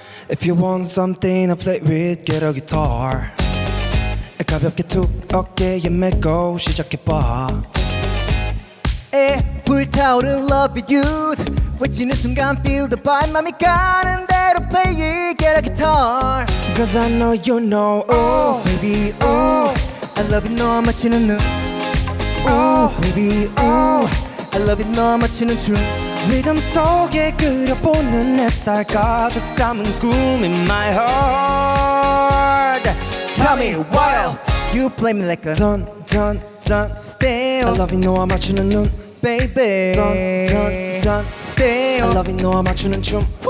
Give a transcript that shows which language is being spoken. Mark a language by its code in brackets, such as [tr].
[en] If you want something to play with, get a guitar. [ko] 가볍게 툭 어깨에 메고 시작해봐. 에 불타오른 [en] love you [ko] 외치는 순간 [en] feel the vibe [ko] 맘이 가는 대로 [en] play it get a guitar. Cause I know you know. Oh baby oh I love it [ko] 너와 맞추는 눈. [en] Oh baby oh I love it [ko] 너와 맞추는 춤. 리듬 속에 그려보는 햇살 가득 담은 꿈인 [en] my heart. Tell me why you play me like a dun dun dun. still I love you [ko] 너와 맞추는 눈. [en] baby dun dun dun. I still love you [ko] 너와 맞추는 춤.